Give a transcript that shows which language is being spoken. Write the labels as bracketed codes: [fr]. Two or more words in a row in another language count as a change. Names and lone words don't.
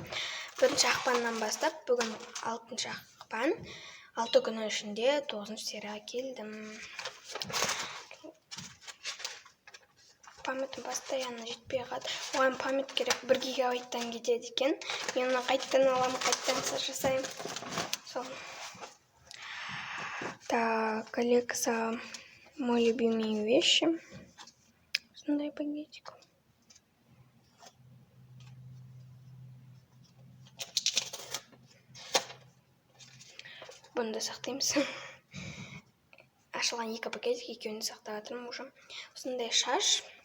[kk] 1 ақпаннан бастап, бүгін 6 ақпан. 6 күні ішінде 9 серияға келдім. Памятым постоянно жетпей қалды. Оған память керек 1 гигабайттан кетеді екен. Мен оны қайттан аламын, қайттан жасаймын. Сол. [ru] Так, коллекция мой любимый вещи. [kk] Осындай пакетик. Бұны да сақтаймыз. Ашылған 2 пакетик, екеуін сақтап жатырмын уже. Осындай шаш.